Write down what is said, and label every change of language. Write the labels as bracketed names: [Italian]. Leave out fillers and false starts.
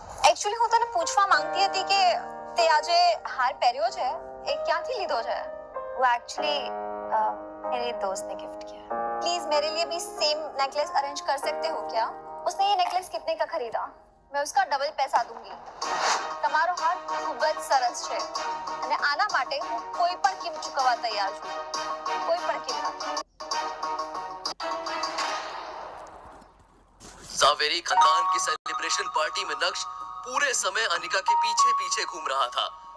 [Gujarati] Actually હું તને પૂછવા માંગતી હતી કે તે આજે હાર પહેર્યો છે એ ક્યાંથી લીધો છે? [Hindi] वो एक्चुअली मेरे दोस्त ने गिफ्ट किया। प्लीज मेरे लिए भी सेम नेकलेस अरेंज कर सकते हो क्या? उसने ये नेकलेस कितने का खरीदा? मैं उसका डबल पैसा दूंगी। [Gujarati] તમારો હાર ખૂબ જ સરસ છે અને આના માટે હું કોઈ પણ કિંમત ચૂકવવા તૈયાર છું, કોઈ પણ કિંમત। [Hindi] जावेरी खानदान की सेलिब्रेशन पार्टी में नक्श पूरे समय अनिका के पीछे पीछे घूम रहा था।